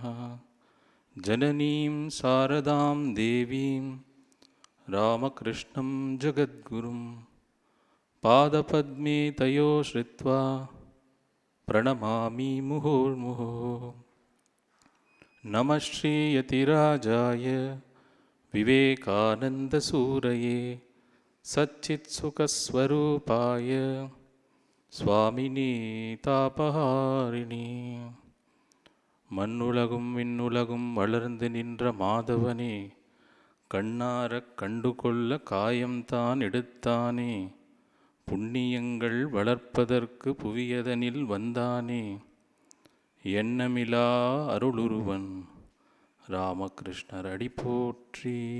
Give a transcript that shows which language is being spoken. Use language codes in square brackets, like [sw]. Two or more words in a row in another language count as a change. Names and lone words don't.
[sa] जननीं शारदां देवीं रामकृष्णं जगद्गुरुं पादपद्मे तयो श्रित्वा प्रणमामि मुहुर्मुहुः। नमः श्रीयतिराजाय विवेकानन्दसूरये सच्चित्सुखस्वरूपाय स्वामिने तापहारिणे। [ta] மண்ணுலகும் விண்ணுலகும் வளர்ந்து நின்ற மாதவனே, கண்ணாரக் கண்டு கொள்ள காயம்தான் எடுத்தானே, புண்ணியங்கள் வளர்ப்பதற்கு புவியதனில் வந்தானே, எண்ணமிலா அருளுருவன் ராமகிருஷ்ணர் அடி போற்றி.